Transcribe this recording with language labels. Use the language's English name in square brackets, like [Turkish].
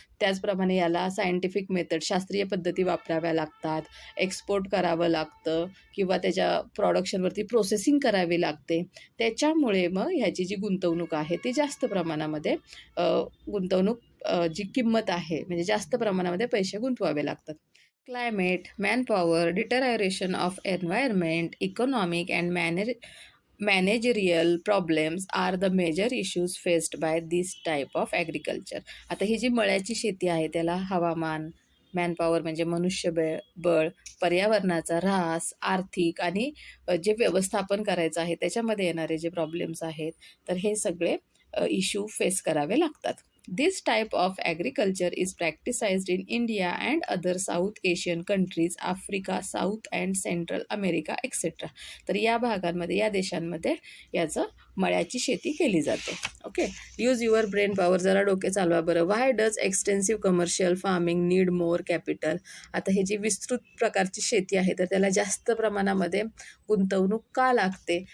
[Marathi] त्याचप्रमाणे याला scientific method शास्त्रीय पद्धती वापराव्या लागतात. एक्सपोर्ट करावं लागतं किंवा त्याच्या प्रोडक्शनवरती प्रोसेसिंग करावी लागते. त्याच्यामुळे मग ह्याची जी गुंतवणूक आहे ती जास्त प्रमाणामध्ये गुंतवणूक जी किंमत आहे म्हणजे जास्त प्रमाणामध्ये पैसे गुंतवावे लागतात. [English] Climate, manpower, deterioration of environment, economic and managerial problems are the major issues faced by this type of agriculture. [Marathi] आता ही जी मळ्याची शेती आहे त्याला हवामान, मॅनपॉवर म्हणजे बळ, पर्यावरणाचा ऱ्हास, आर्थिक आणि जे व्यवस्थापन करायचं आहे त्याच्यामध्ये येणारे जे प्रॉब्लेम्स आहेत, तर हे सगळे इश्यू फेस करावे लागतात. [English] This type of agriculture is practiced in India and other South Asian countries, Africa, South and Central America, etc. [Marathi] तर या भागांमध्ये, या देशांमध्ये याचं मळ्याची शेती केली जाते. [English] okay, use your brain power, [Marathi] जरा डोके चालवा बरं. [English] Why does extensive commercial farming need more capital? [Marathi] आता ही जी विस्तृत प्रकारची शेती आहे तर त्याला जास्त प्रमाणामध्ये गुंतवणूक का लागते?